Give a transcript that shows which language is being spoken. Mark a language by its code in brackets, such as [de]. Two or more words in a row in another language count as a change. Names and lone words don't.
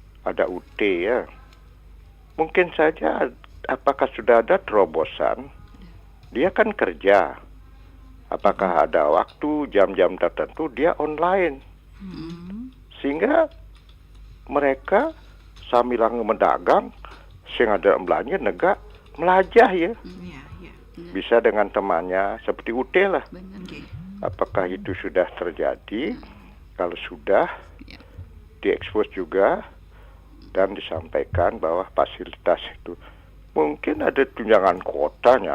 [id] Ada UT ya. mungkin saja apakah sudah ada terobosan, dia kan kerja. Apakah ada waktu, jam-jam tertentu dia online. Sehingga mereka sambil mendagang, [ban] sing ada belanja negak melajah [id] ya. Bisa dengan temannya seperti UT lah. Apakah itu sudah terjadi? Kalau sudah, diekspos juga dan disampaikan bahwa fasilitas itu mungkin ada tunjangan kotanya.